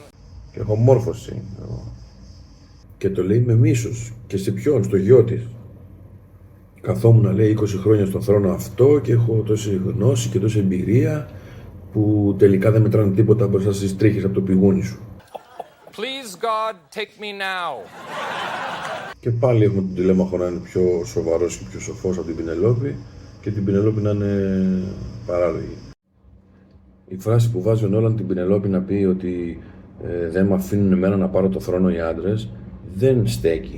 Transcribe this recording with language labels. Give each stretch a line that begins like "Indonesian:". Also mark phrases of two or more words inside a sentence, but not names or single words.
Greek: Και έχω μόρφωση. Και το λέει με μίσος. Και σε ποιον, στο γιο της. Καθόμουν, λέει, 20 χρόνια στον θρόνο αυτό και έχω τόση γνώση και τόση εμπειρία που τελικά δεν μετράνε τίποτα μπροστά στις τρίχες από το πηγούνι σου.
English: Please God, take me now.
Greek: Και πάλι έχουμε τον τηλέμαχο να είναι πιο σοβαρός και πιο σοφός από την Πινελόπη και την Πινελόπη να είναι παράλογη. Η φράση που βάζει ο Νόλαν την Πινελόπη να πει ότι δεν με αφήνουν εμένα να πάρω το θρόνο οι άντρες, δεν στέκει.